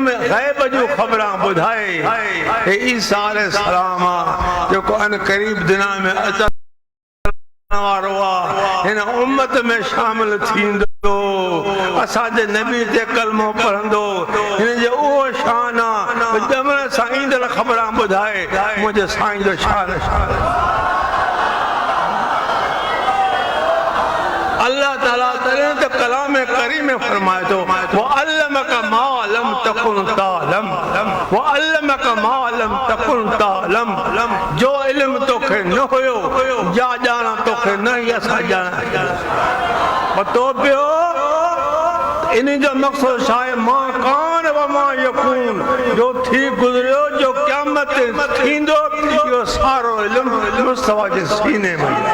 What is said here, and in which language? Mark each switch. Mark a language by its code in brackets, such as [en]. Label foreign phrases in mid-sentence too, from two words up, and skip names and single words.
[sd] ग़ैब जो ख़बरां ॿुधाए हे ईसा अलैहिस्सलाम जेको अन क़रीब दिना में अचण वारो आहे हिन उम्मत में शामिल थींदो असांजे नबी ते कलमो पढ़ंदो हिन जो उहो शान आहे ॼमण सां ईंदड़ ख़बरां ॿुधाए मुंहिंजे साईं जो शान अल्लाह ताला तॾहिं त कलाम करीम में फरमाए थो [ar] وعلمك ما لم تكن تعلم وعلمك ما لم تكن تعلم [sd] जो इल्म तोखे न हुयो जा ॼाण तोखे न ई असां ॼाणा पतो पियो इन जो मक़सद छा आहे [ar] ما كان وما يكون [sd] जो थी गुज़रियो जो क़यामत थींदो इहो सारो इल्म मुस्तफा जे सीने में